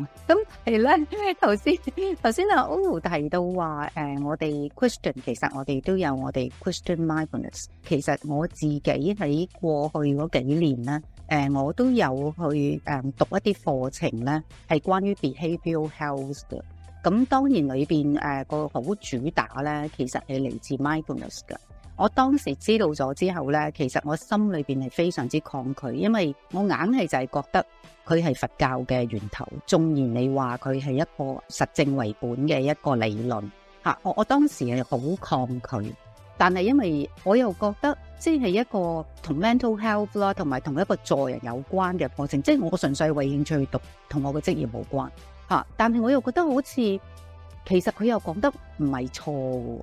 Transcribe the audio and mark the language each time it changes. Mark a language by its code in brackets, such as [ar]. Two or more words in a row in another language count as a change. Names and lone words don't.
[yue] 咁係咧，頭先歐提到話我哋 Christian 其實我哋都有我哋 [en] Christian mindfulness。 [yue] 其實我自己喺過去嗰幾年咧，我都有去讀一啲課程咧，係關於 [en] behavioral health [yue] 嘅。咁當然裏邊個好主打咧，其實係嚟自 mindfulness 嘅。我當時知道咗之後咧，其實我心裏邊係非常之抗拒，因為我硬係就係覺得佢係佛教嘅源頭，縱然你話佢係一個實證為本嘅一個理論嚇，我當時係好抗拒，但係因為我又覺得即係一個同 [en] mental health [yue] 啦，同埋同一個助人有關嘅課程，即係我純粹為興趣去讀，同我嘅職業無關嚇，但係我又覺得好似其實佢又講得唔係錯喎。